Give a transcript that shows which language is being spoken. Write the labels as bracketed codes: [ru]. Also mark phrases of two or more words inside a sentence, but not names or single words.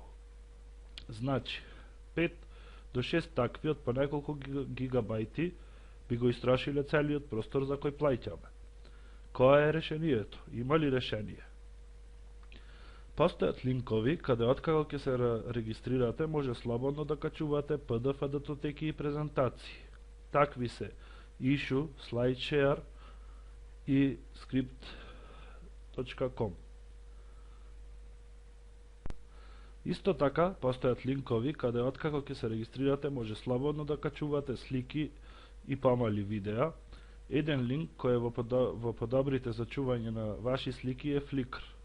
[mk] Значи, 5 до 6 такви од по неколку гигабајти би го истрошиле целиот простор за кој плаќаме. Кој е решението? Има ли решение? Постојат линкови каде откако ќе се регистрирате може слободно да качувате PDF датотеки и презентации. Такви се issue, SlideShare и script.com. Исто така, постојат линкови каде откако ќе се регистрирате може слободно да качувате слики и помали видеа. Еден линк кој е во подобрите за чување на ваши слики е Flickr.